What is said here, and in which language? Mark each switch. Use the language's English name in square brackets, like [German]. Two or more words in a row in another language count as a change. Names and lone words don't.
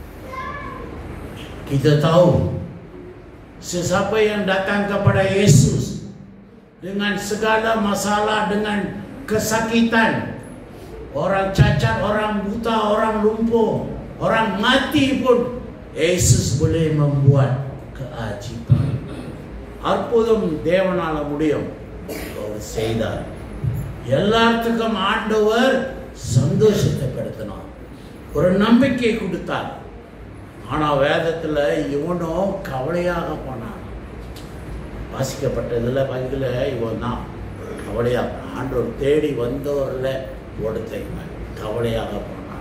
[Malay] Kita tahu sesiapa yang datang kepada Yesus dengan segala masalah, dengan kesakitan, orang cacat, orang buta, orang lumpuh, orang mati pun Yesus boleh membuat keajaiban. [Tamil] அற்புதம் தேவனால முடியும். அவர் செய்தார். எல்லாத்துக்கும் ஆண்டவர் சந்தோஷத்தை படுத்தினார். ஒரு நம்பிக்கை கொடுத்தார். ஆனா வேதத்துல இவனும் கவலையாக போனான். வாசிக்கப்பட்டதுல பைபிள்ல இவன் தான் கவலையாக ஆண்டவர் தேடி வந்தவர்ல ஒருத்தன் கவலையாக போனான்.